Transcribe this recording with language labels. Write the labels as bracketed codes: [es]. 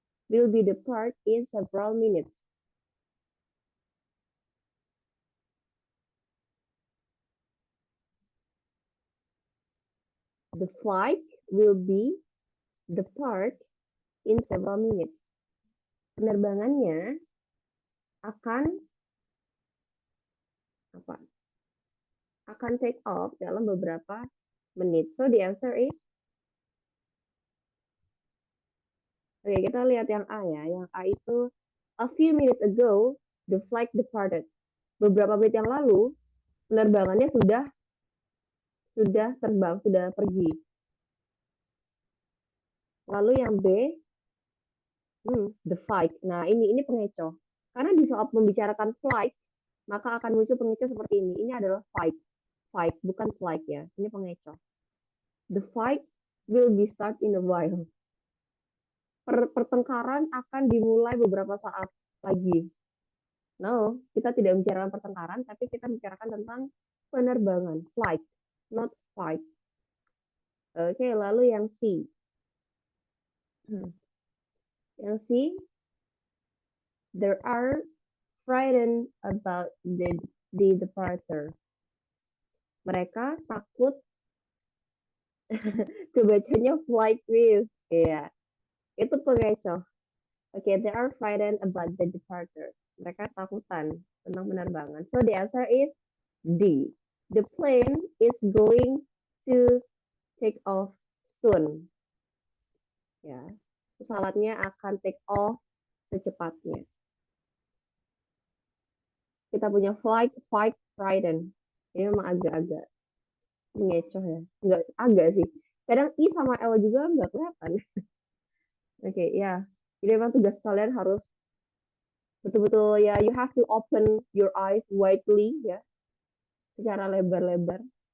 [en] Will be depart in several minutes. The flight will be depart in several minutes. [id] Penerbangannya akan apa? Akan take off dalam beberapa menit. [en] So the answer is, [id] oke, kita lihat yang A ya. [en] Yang A itu, a few minutes ago the flight departed. [id] Beberapa menit yang lalu penerbangannya sudah terbang, sudah pergi. Lalu yang B, [en] the flight. [id] Nah, ini pengecoh. Karena di saat membicarakan flight, maka akan muncul pengecoh seperti ini. Ini adalah fight. Fight, bukan flight ya. Ini pengecoh. [en] The fight will be start in a while. [id] Pertengkaran akan dimulai beberapa saat lagi. No, kita tidak bicarakan pertengkaran, tapi kita bicarakan tentang penerbangan. [en] Flight, not fight. [id] Oke, lalu yang C. [en] Yang C, there are frightened about the departure. [id] Mereka takut kebacanya flight risk. Iya, itu pengecoh. Oke, [en] they are frightened about the departure. [id] Mereka takutan tentang penerbangan. [en] So the answer is D. The plane is going to take off soon. [id] Ya, pesawatnya akan take off secepatnya. Kita punya flight, fight, frightened. Ini memang agak-agak mengecoh ya. Enggak, agak sih. Kadang I sama L juga nggak kelihatan. Oke, ya. Jadi memang tugas kalian harus betul-betul ya, [en] you have to open your eyes widely [id] ya, secara lebar-lebar.